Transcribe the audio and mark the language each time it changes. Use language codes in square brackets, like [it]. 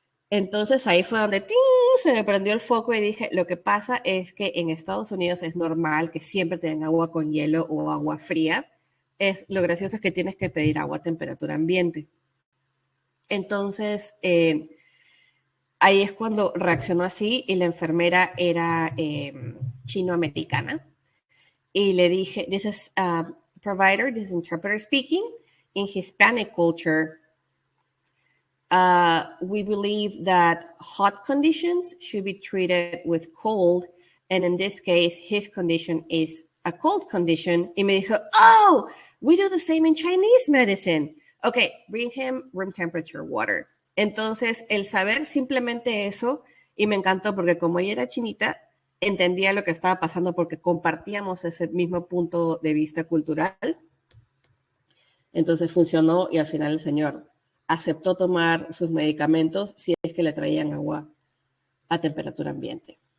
[es] Entonces ahí fue donde ¡ting! Se me prendió el foco y dije, lo que pasa es que en Estados Unidos es normal que siempre te den agua con hielo o agua fría. Lo gracioso es que tienes que pedir agua a temperatura ambiente. Entonces, ahí es cuando reaccionó así y la enfermera era chinoamericana. Y le dije, [en] this is provider, this is interpreter speaking. In Hispanic culture, we believe that hot conditions should be treated with cold. And in this case, his condition is a cold condition. [es] Y me dijo, [en] oh, we do the same in Chinese medicine. Okay, bring him room temperature water. [es] Entonces, el saber simplemente eso, y me encantó porque como ella era chinita, entendía lo que estaba pasando porque compartíamos ese mismo punto de vista cultural. Entonces funcionó y al final el señor aceptó tomar sus medicamentos si es que le traían agua a temperatura ambiente.